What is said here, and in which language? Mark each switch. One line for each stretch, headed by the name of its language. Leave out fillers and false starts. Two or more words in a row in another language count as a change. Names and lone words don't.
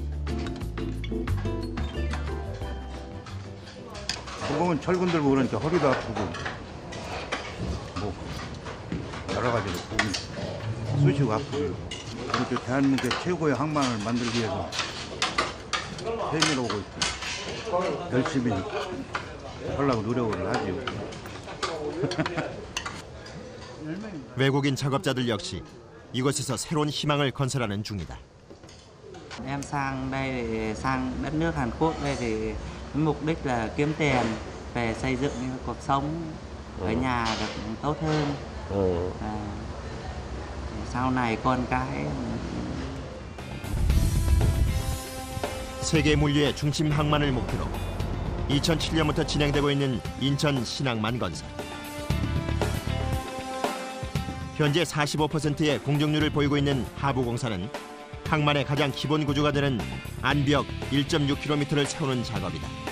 Korean: 보통은 철근들 보니까 허리도 아프고 뭐 여러 가지로 쑤시고 아프고 이렇게 대한민국의 최고의 항만을 만들기 위해서 세미로 오고 있고 열심히 하려고 노력을 하죠. 외국인 작업자들 역시 이곳에서 새로운 희망을 건설하는 중이다.
Vietnamese: Em sang đây để sang đất nước Hàn Quốc đây thì mục đích là kiếm tiền về xây dựng cuộc sống ở nhà được tốt hơn. Sau này con cái.
Korean: 세계 물류의 중심 항만을 목표로 2007년부터 진행되고 있는 인천 신항만 건설. 현재 45%의 공정률을 보이고 있는 하부공사는 항만의 가장 기본 구조가 되는 안벽 1.6km를 세우는 작업이다.